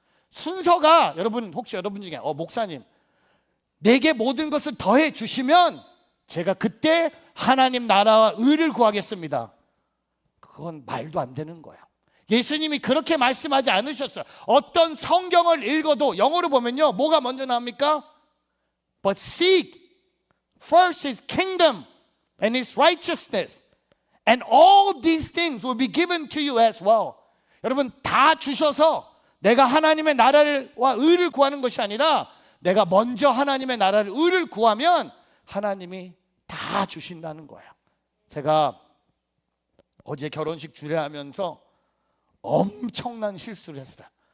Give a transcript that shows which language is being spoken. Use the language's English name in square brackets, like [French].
[Korean] 순서가, 여러분 혹시 여러분 중에 목사님 내게 모든 것을 더해 주시면 제가 그때 하나님 나라와 의를 구하겠습니다. 그건 말도 안 되는 거예요. 예수님이 그렇게 말씀하지 않으셨어요. 어떤 성경을 읽어도 영어로 보면요, 뭐가 먼저 나옵니까? [English] But seek first His kingdom and His righteousness, and all these things will be given to you as well. [Korean] 여러분, 다 주셔서 내가 하나님의 나라와 의를 구하는 것이 아니라 내가 먼저 하나님의 나라를 의를 구하면 하나님이 다 주신다는 거예요. 제가 어제 결혼식 주례하면서 엄청난 실수를 했어요.